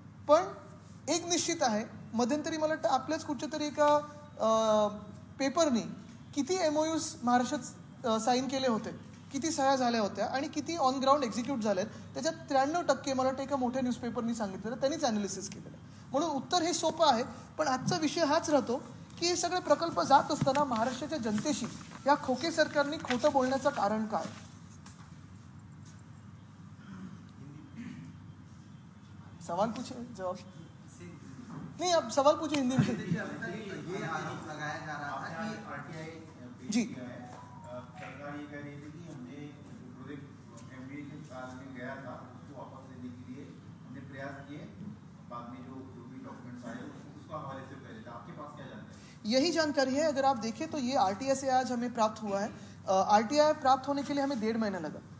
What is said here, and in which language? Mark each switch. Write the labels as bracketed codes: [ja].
[mr] पण एक निश्चित आहे, मध्यंतरी मला वाटतं आपल्याच कुठच्या तरी एका पेपरनी किती MOUs महाराष्ट्रात साईन केले होते, किती सह्या झाल्या होत्या आणि किती ऑन ग्राउंड एक्झिक्यूट झालेत, त्याच्यात 93% मला वाटतं एका मोठ्या न्यूजपेपरनी सांगितलेलं, त्यांनीच ॲनालिसिस केलेलं. म्हणून उत्तर हे सोपं आहे. पण आजचा विषय हाच राहतो की हे सगळे प्रकल्प जात असताना महाराष्ट्राच्या जनतेशी या खोके सरकारने खोटं बोलण्याचं कारण काय? [hi] सवाल पूछे जवाब नहीं, आप सवाल पूछे हिंदी में. ये आरोप लगाया जा रहा था कि RTI जी सरकार ये कह रही थी कि हमने प्रोजेक्ट MBA के साल में गया था उसको वापस लेने के लिए हमने प्रयास किए, बाद में जो भी डॉक्यूमेंट्स आए उसको हवाले से कर देता. आपके पास क्या जानकारी? यही जानकारी है. अगर आप देखें तो ये RTI से आज हमें प्राप्त हुआ है. RTI प्राप्त होने के लिए हमें 1.5 महीना लगा.